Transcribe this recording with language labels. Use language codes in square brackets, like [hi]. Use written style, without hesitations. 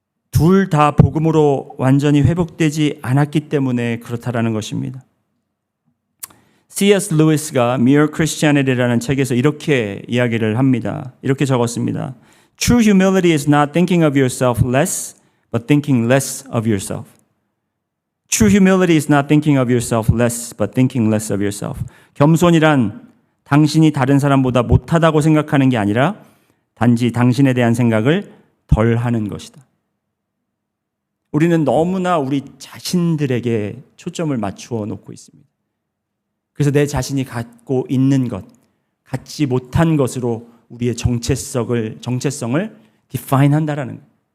[ko] 둘 다 복음으로 완전히 회복되지 않았기 때문에 그렇다라는 것입니다. C.S. 루이스가 Mere Christianity라는 책에서 이렇게 이야기를 합니다. 이렇게 적었습니다. [en] True humility is not thinking of yourself less, but thinking less of yourself. True humility is not thinking of yourself less, but thinking less of yourself. [ko] 겸손이란 당신이 다른 사람보다 못하다고 생각하는 게 아니라 단지 당신에 대한 생각을 덜 하는 것이다. 우리는 너무나 우리 자신들에게 초점을 맞추어 놓고 있습니다. 그래서 내 자신이 갖고 있는 것, 갖지 못한 것으로 우리의 정체성을 define 한다라는 거예요.